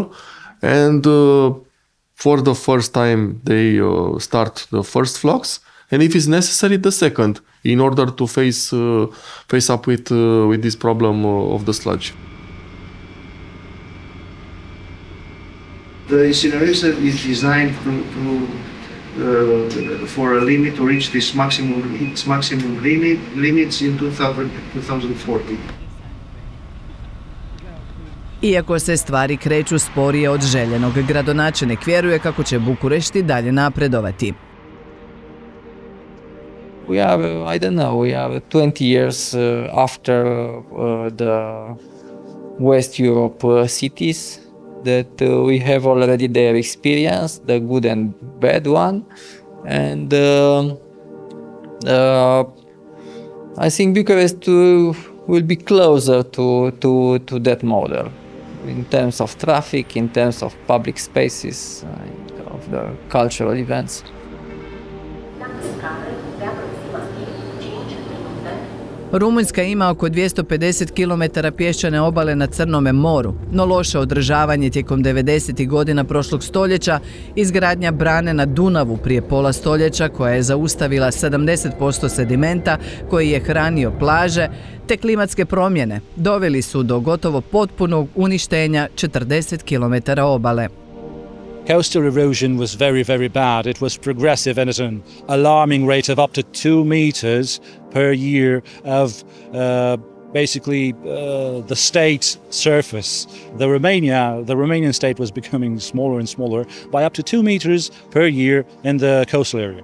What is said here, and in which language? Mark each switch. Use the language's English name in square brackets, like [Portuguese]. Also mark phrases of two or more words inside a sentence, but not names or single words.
[English] And for the first time they start the first flux, and if it's necessary, the second, in order to face up with this problem of the sludge. The incinerator is designed for a limit to reach its maximum limits in 2040. [Croatian] Iako se stvari kreću sporije od željenog, gradonačelnik vjeruje kako će Bukurešt i dalje napredovati. [English] We are, I don't know, we are 20 years after the West Europe cities that we have already their experience, the good and bad one, and I think Bucharest will be closer to that model in terms of traffic, in terms of public spaces, of the cultural events. [Croatian] Rumunjska ima oko 250 km pješčane obale na Crnome moru, no loše održavanje tijekom 90. godina prošlog stoljeća, izgradnja brane na Dunavu prije pola stoljeća koja je zaustavila 70% sedimenta koji je hranio plaže, te klimatske promjene doveli su do gotovo potpunog uništenja 40 km obale. [English] Coastal erosion was very, very bad. It was progressive and at an alarming rate of up to 2 meters per year of basically the state surface. The Romanian state was becoming smaller and smaller by up to 2 meters per year in the coastal area.